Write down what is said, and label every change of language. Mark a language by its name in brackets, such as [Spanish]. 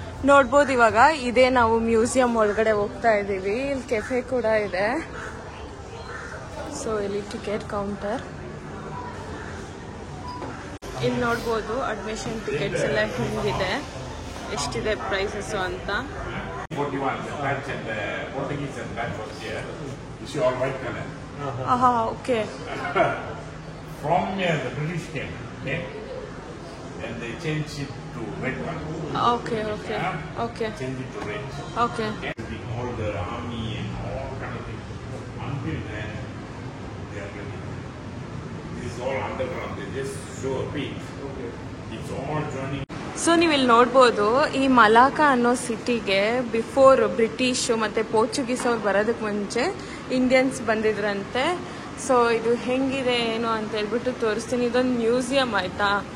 [Kannada] ನೋಡ್ಬೋದು, ಇವಾಗ ಇದೇ ನಾವು ಮ್ಯೂಸಿಯಂ ಒಳಗಡೆ ಹೋಗ್ತಾ ಇದ್ದೀವಿ. ಇಲ್ಲಿ ಕೆಫೆ ಕೂಡ ಇದೆ. ಸೊ ಇಲ್ಲಿ ಟಿಕೆಟ್ ಕೌಂಟರ್. ಇಲ್ಲಿ ನೋಡ್ಬೋದು ಅಡ್ಮಿಷನ್ ಟಿಕೆಟ್ಸ್ ಎಲ್ಲ ಹೆಂಗಿದೆ, ಎಷ್ಟಿದೆ ಪ್ರೈಸಸ್ ಅಂತ. [English] 41, the Dutch and the Portuguese and Dutch was here. You see all white color. Okay. From here the British came. Okay? Then they change it to red color. Okay, okay, Yeah? okay, Change it to red. okay. Okay? All the army and all kind of things. Until then, they are ready. This is all underground. They just show a peak. It's all joining. [Kannada] So ನೀವು ಇಲ್ಲಿ ನೋಡ್ಬೋದು, ಈ ಮಲಾಕಾ ಅನ್ನೋ ಸಿಟಿಗೆ before ಬ್ರಿಟಿಷು ಮತ್ತು Portuguese ಅವ್ರು ಬರೋದಕ್ಕೆ ಮುಂಚೆ ಇಂಡಿಯನ್ಸ್ ಬಂದಿದ್ರಂತೆ. ಸೊ ಇದು ಹೆಂಗಿದೆ ಏನು ಅಂತ ಹೇಳ್ಬಿಟ್ಟು ತೋರಿಸ್ತೀನಿ. ಇದೊಂದು ಮ್ಯೂಸಿಯಂ ಆಯಿತಾ.